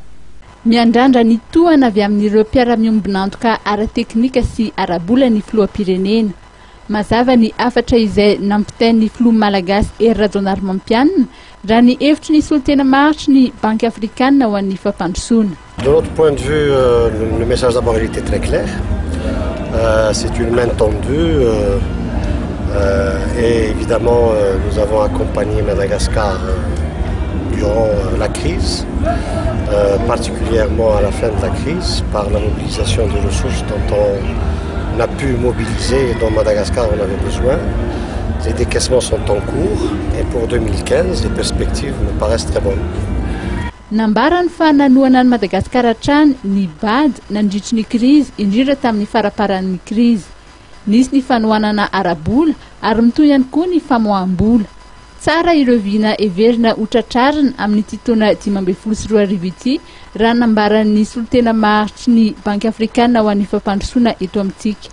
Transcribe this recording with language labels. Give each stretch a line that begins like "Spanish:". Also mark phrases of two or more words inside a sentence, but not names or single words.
Malagasy: Miandrandra ny tohana avy amin'ireo mpiara-miombona antoka ara-teknika sy ara-bola ny filoham-pirenena. Mazava ny afatra izay nampitain'ny filoha malagasy Hery Rajaonarimampianina raha ny hevitry ny solitena maharitra ny Banky Afrikanina ho an'ny fampandrosoana.
French: De notre point de vue, le message d'abord il était très clair. C'est une main tendue et évidemment nous avons accompagné Madagascar durant la crise, particulièrement à la fin de la crise, par la mobilisation des ressources dont on a pu mobiliser et dont Madagascar en avait besoin. Les décaissements sont en cours et pour 2015, les perspectives me paraissent très bonnes.
Malagasy: Nambarany fa nanoana ny Madagasikara hatrany ny BAD nandritry ny krizy indrindra tamin'ny faraparan'ny krizy. Nisy ny fanohanana ara-bola ary mitoy ihany koa ny famoaham-bola. Tsara ireo vina everina hotratrarina amin'ity taona 2012 ity raha nambaran'ny solitena maharitry ny Banky Afrikanina ho an'ny fampandrosoana eto amintsika.